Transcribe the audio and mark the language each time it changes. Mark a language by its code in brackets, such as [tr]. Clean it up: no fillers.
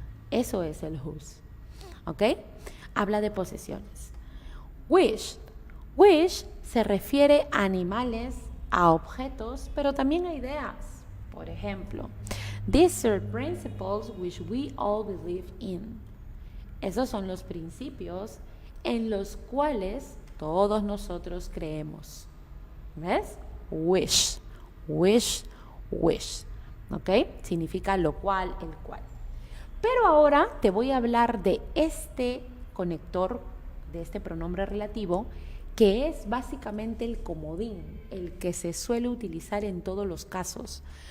[es] Eso es el whose. ¿Ok? Habla de posesiones. Wish. Wish se refiere a animales, a objetos, pero también a ideas. Por ejemplo, [en] these are principles which we all believe in. [es] Esos son los principios en los cuales todos nosotros creemos. ¿Ves? Wish, wish, wish. ¿Ok? Significa lo cual, el cual. Pero ahora te voy a hablar de este conector, de este pronombre relativo, que es básicamente el comodín, el que se suele utilizar en todos los casos.